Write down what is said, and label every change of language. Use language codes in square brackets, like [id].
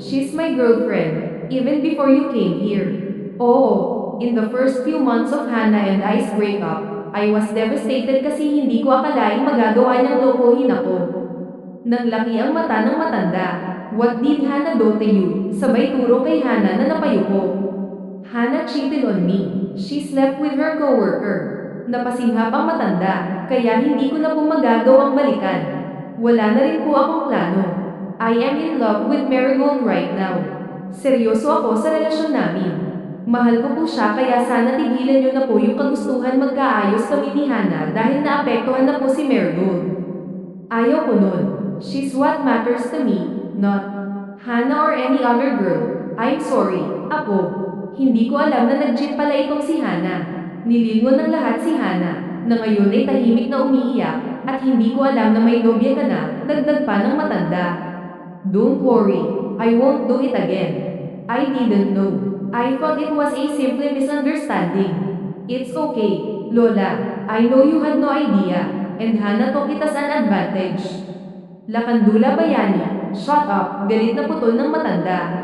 [en] She's my girlfriend, even before you came here. Oo, in the first few months of Hana and I's breakup, I was devastated [tl] kasi hindi ko akalaing magagawa niyang lokohin ako. Naglaki ang mata ng matanda. [en] What did Hana do to you? [tl] Sabay turo kay Hana na napayuko. [en] Hana cheated on me. She slept with her coworker. [tl] Napasinghap ang matanda, kaya hindi ko na po magagawang balikan. Wala na rin po akong plano. [en] I am in love with Marigold right now. [tl] Seryoso ako sa relasyon namin. Mahal ko po siya kaya sana tigilan niyo na po yung kagustuhan magkaayos kami ni Hana dahil naapektuhan na po si Marigold. Ayaw ko nun. [en] She's what matters to me, not Hana or any other girl. I'm sorry, apo. [tl] Hindi ko alam na nag-cheat pala itong si Hana. Nilingon ng lahat si Hana, na ngayon ay tahimik na umiiyak, at hindi ko alam na may nobya ka na, dagdag pa ng matanda. [en] Don't worry, I won't do it again. I didn't know. I thought it was a simple misunderstanding. It's okay, Lola. I know you had no idea, and Hana took it as an advantage. [tl] Lakandula Bayani, [en] shut up, [tl] galit na putol ng matanda.